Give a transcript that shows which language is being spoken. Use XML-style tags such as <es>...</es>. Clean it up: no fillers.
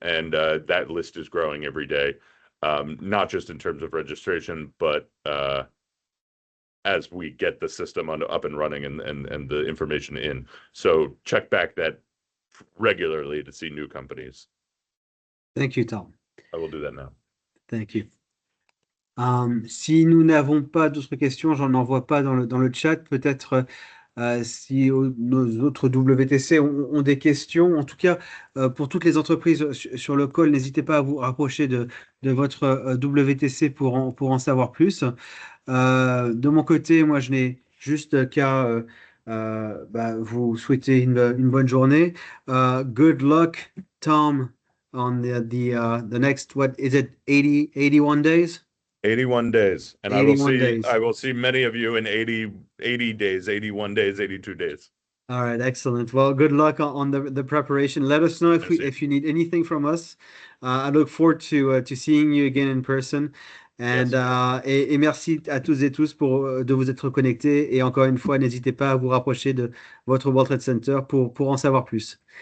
<en>And that list is growing every day, not just in terms of registration, but as we get the system up and running and the information in. So check back that regularly to see new companies. Thank you, Tom. I will do that now. Thank you.</en> <fr>Si nous n'avons pas d'autres questions, j'en envoie pas dans le chat. Peut-être si nos autres WTC ont des questions. En tout cas, pour toutes les entreprises sur le call, n'hésitez pas à vous rapprocher de votre WTC pour en savoir plus. De mon côté, moi, je n'ai juste qu'à vous souhaiter une bonne journée.</fr> <en>Good luck, Tom, on the next, what is it, 81 days? 81 days. And 81 days. I will see many of you in 80 days, 81 days, 82 days. All right, excellent. Well, good luck on the preparation. Let us know</en> <fr>Merci.</fr> <en>if you need anything from us. I look forward to seeing you again in person. And, Yes.</en> <fr>et merci à tous et tous de vous être connectés. Et encore une fois, n'hésitez pas à vous rapprocher de votre World Trade Center pour en savoir plus.</fr>